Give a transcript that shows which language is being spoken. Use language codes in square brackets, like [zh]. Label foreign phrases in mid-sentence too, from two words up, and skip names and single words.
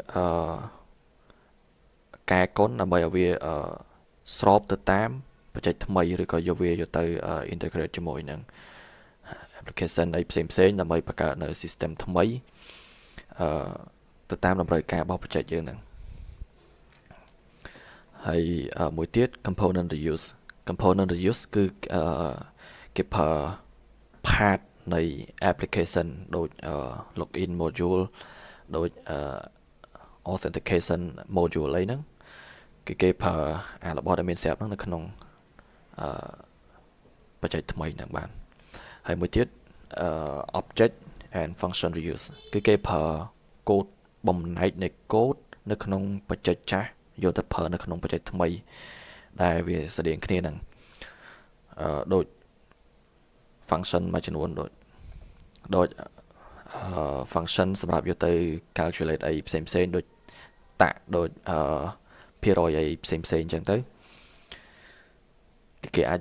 [km] កែកុនដើម្បីឲ្យវាស្របទៅតាមបច្ចេកថ្មីឬក៏យកវាយកទៅ integrate ជាមួយនឹង application អីផ្សេងៗដើម្បីបង្កើតនៅ system ថ្មីទៅតាមតម្រូវការរបស់បច្ចេកយើងហ្នឹង ហើយមួយទៀត [en] component reuse component reuse [km] គឺគេប្រើ part នៃ application ដូច [en] login module [km] ដូច [en] authentication module [km] អីហ្នឹងគឺគេប្រើរបស់ដែលមានស្រាប់ហ្នឹងនៅក្នុង បច្ចេកថ្មីហ្នឹងបានហើយមួយទៀត [en] object and function reuse [km] គឺគេប្រើ កូដបំណែកនៃកូដនៅក្នុងបច្ចេកចាស់យកទៅប្រើនៅក្នុងបច្ចេកថ្មីដែលវាស្តៀងគ្នាហ្នឹងដូច function មួយចំនួនដូចfunction សម្រាប់យកទៅ calculate អីផ្សេងៗដូចតាក់ដូចភាគរយអីផ្សេងៗអញ្ចឹងទៅគេអាច